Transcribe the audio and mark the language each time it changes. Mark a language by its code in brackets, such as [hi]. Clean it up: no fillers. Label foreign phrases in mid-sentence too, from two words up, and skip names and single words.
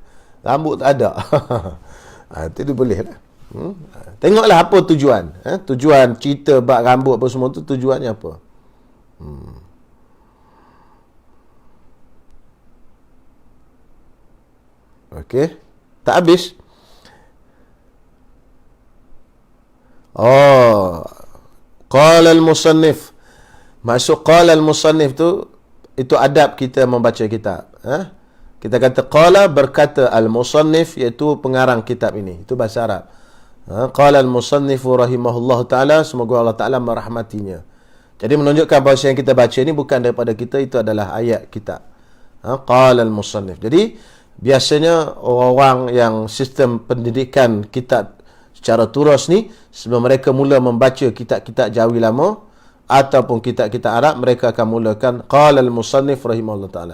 [ms] Rambut tak ada. Itu dia boleh lah. Tengoklah apa tujuan. Tujuan cerita bab rambut apa semua tu, tujuannya apa. Okey. Tak habis. [ar] قال المصنف. [ms] Maksud [ar] قال المصنف [ms] tu, itu adab kita membaca kitab. Kita kata qala, berkata al-musannif, iaitu pengarang kitab ini. Itu bahasa Arab. [ar] قال المصنف رحمه الله تعالى, [ms] semoga Allah Ta'ala merahmatinya. Jadi menunjukkan bahawa yang kita baca ini bukan daripada kita, itu adalah ayat kitab. [ar] قال المصنف. [ms] Jadi biasanya orang yang sistem pendidikan kitab secara turus ni, sebelum mereka mula membaca kitab-kitab Jawi lama ataupun kitab-kitab Arab, mereka akan mulakan [ar] قال المصنف رحمه الله تعالى.